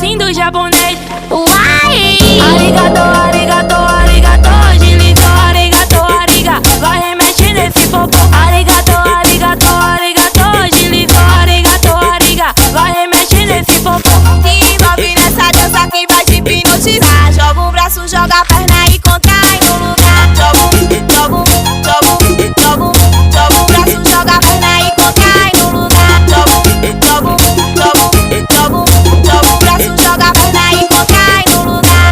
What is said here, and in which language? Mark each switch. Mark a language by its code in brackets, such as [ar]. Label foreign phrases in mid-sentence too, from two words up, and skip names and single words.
[pt] passinho japonês. Uai! [ja] ありがとう、ありがとう、ありがとう, [pt] deslizou, [ja] ありがとう、ありがとう. [pt] Vai remete nesse popô. [ja] ありがとう、ありがとう、ありがとう, [pt] deslizou, [ja] ありがとう、ありがとう. [pt] Vai remete nesse popô. Se envolve nessa dança que vai te hipnotizar. Joga o braço, joga a perna e contrai no lugar. Joga o braço, joga a perna e contrai no lugar. Joga o braço, joga a perna e contrai no lugar.